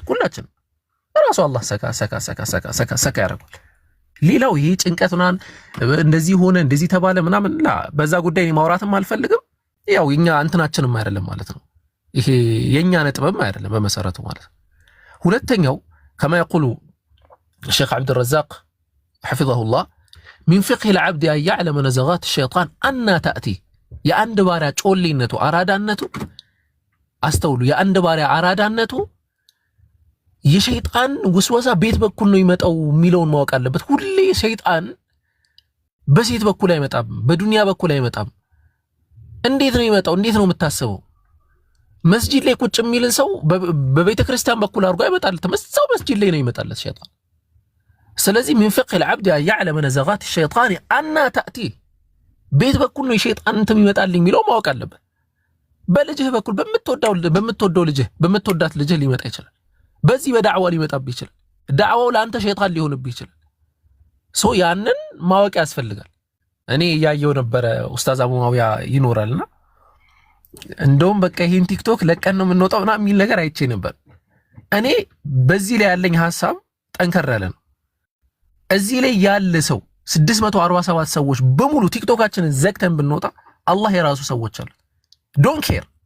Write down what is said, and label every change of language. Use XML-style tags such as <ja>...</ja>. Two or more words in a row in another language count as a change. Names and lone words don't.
<am>ሁላችን። ራሱ አላህ ሰካ ያደርጋል። ሌላው ይሄ ጭንቀቱናን እንደዚህ ሆነ እንደዚህ ተባለ ምናምን በዛ ጉዳይ ማውራትም አልፈልግም። ያው የኛ እንትናችንም አይደለም ማለት ነው። ይሄ የኛ ነጥብም አይደለም በመሰረቱ ማለት ነው። ሁለተኛው</am> <ar>كما يقول الشيخ عبد الرزاق حفظه الله من فقه العبد أن يعلم نزغات الشيطان أن تأتي يا عند بارع</ar> <am>ጮሌነቱ አራዳነቱ አስተውሉ። ያ አንድ ባሪያ አራዳነቱ የሸይጣን ውስወሳ ቤት በኩል ነው ይመጣው የሚለውን ማወቅ አለበት። ሁሌ ሸይጣን በሴት በኩል አይመጣም፣ በዱንያ በኩል አይመጣም። እንዴት ነው ይመጣው? እንዴት ነው የምታስበው? መስጂድ ላይ ቁጭ የሚልን ሰው በቤተ ክርስቲያን በኩል አድርጎ አይመጣለትም። እዛው መስጂድ ላይ ነው ይመጣለት ሸይጣን። ስለዚህ</am> <ar>من فقه العبد أن يعلم نزغات الشيطان أن تأتي</ar> <am>ቤት በኩል ነው የሸይጣን እንትን ይመጣልኝ የሚለው ማወቅ አለበት። በልጅህ በኩል በምትወደው ልጅህ በምትወዳት ልጅህ ሊመጣ ይችላል። በዚህ በዳዕዋ ሊመጣብህ ይችላል። ዳዕዋው ለአንተ ሸይጣን ሊሆንብህ ይችላል። ያንን ማወቅ ያስፈልጋል። እኔ ያየው ነበረ ኡስታዝ አቡ ሙአዊያ ይኖራልና እንደውም በቃ ይሄን ቲክቶክ ለቀን ነው የምንወጣው እና የሚል ነገር አይቼ ነበር። እኔ በዚህ ላይ ያለኝ ሐሳብ ጠንከር ያለ ነው። እዚህ ላይ ያለ ሰው 647 ሰዎች በሙሉ ቲክቶካችንን ዘግተን ብንወጣ አላህ የራሱ ሰዎች አሉት።</am> <en>don't care፣</en>